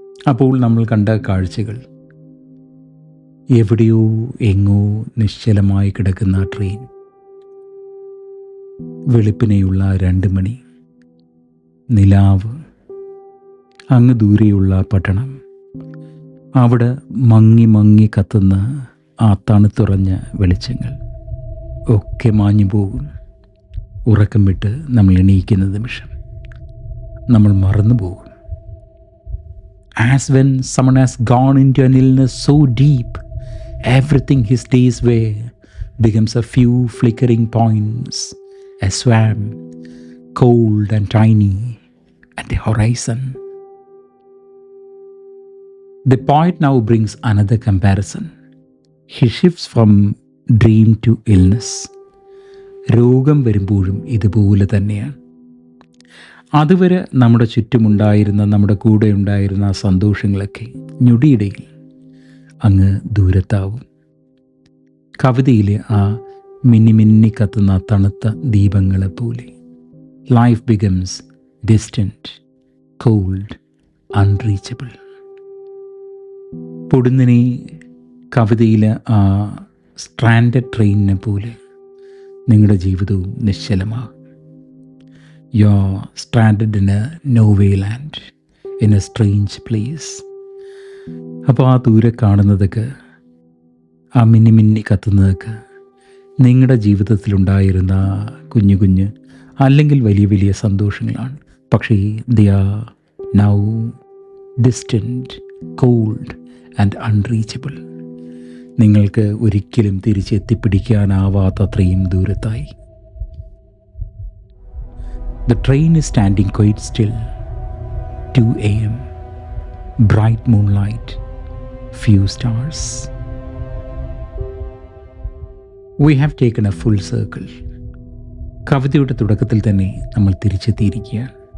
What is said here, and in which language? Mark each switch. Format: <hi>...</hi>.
<ml>അപ്പോൾ നമ്മൾ കണ്ട കാഴ്ചകൾ, എവിടെയോ എങ്ങോ നിശ്ചലമായി കിടക്കുന്ന ട്രെയിൻ, വെളുപ്പിനെയുള്ള 2 മണി, നിലാവ്, അങ്ങ് ദൂരെയുള്ള പട്ടണം, അവിടെ മങ്ങി മങ്ങി കത്തുന്ന ആ തണുത്തുറഞ്ഞ വെളിച്ചങ്ങൾ ഒക്കെ മാഞ്ഞു പോകും. ഉറക്കം വിട്ട് നമ്മൾ എണീക്കുന്ന നിമിഷം നമ്മൾ മറന്നു പോകും.</ml> <en>As when someone has gone into an illness so deep, everything his days were becomes a few flickering points, a swam, cold and tiny, at the horizon. The poet now brings another comparison. He shifts from dream to illness.</en> <ml>രോഗം വരുമ്പോഴും ഇതുപോലെ തന്നെയാണ്. അതുവരെ നമ്മുടെ ചുറ്റുമുണ്ടായിരുന്ന, നമ്മുടെ കൂടെ ഉണ്ടായിരുന്ന ആ സന്തോഷങ്ങളൊക്കെ ഞൊടിയിടയിൽ അങ്ങ് ദൂരത്താവും. കവിതയിലെ ആ മിന്നി മിന്നി കത്തുന്ന തണുത്ത ദീപങ്ങളെ പോലെ</ml> <en>Life becomes distant, cold, unreachable.</en> <ml>പൊടുന്നിനെ കവിതയിലെ ആ സ്ട്രാൻഡഡ് ട്രെയിനിനെ പോലെ നിങ്ങളുടെ ജീവിതവും നിശ്ചലമാകും.</ml> <en>You are stranded in a no-way land, in a strange place.</en> <ml>അപ്പോൾ ആ ദൂരെ കാണുന്നതൊക്കെ, ആ മിന്നി മിന്നി കത്തുന്നതൊക്കെ നിങ്ങളുടെ ജീവിതത്തിലുണ്ടായിരുന്ന കുഞ്ഞു കുഞ്ഞ് അല്ലെങ്കിൽ വലിയ വലിയ സന്തോഷങ്ങളാണ്. പക്ഷേ</ml> <en>they are now distant, cold and unreachable.</en> <ml>നിങ്ങൾക്ക് ഒരിക്കലും തിരിച്ചെത്തിപ്പിടിക്കാനാവാത്തത്രയും ദൂരത്തായി.</ml> <en>The train is standing quite still. 2 a.m. Bright moonlight, few stars. We have taken a full circle.</en> <ml>കവിതയുടെ തുടക്കത്തിൽ തന്നെ നമ്മൾ തിരിച്ചെത്തിയിരിക്കുകയാണ്.</ml>